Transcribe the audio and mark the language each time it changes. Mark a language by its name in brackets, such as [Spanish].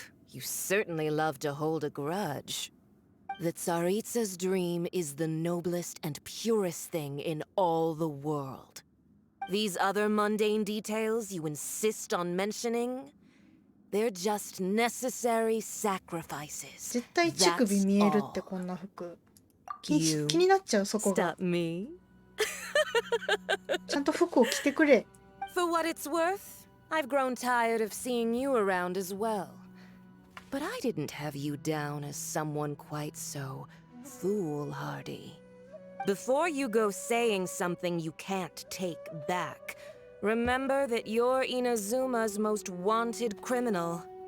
[English] You certainly love to hold a grudge. The Tsaritsa's dream is the noblest and purest thing in all the world. These other mundane details you insist on mentioning, they're just necessary sacrifices. [Japanese] 絶対乳首見えるってこんな服。気になっちゃうそこが。 [English] Stop me. [Japanese] ちゃんと服を着てくれ。 [English] For what it's worth, I've grown tired of seeing you around as well. But I didn't have you down as someone quite so foolhardy. Before you go saying something you can't take back, remember that you're Inazuma's most wanted criminal.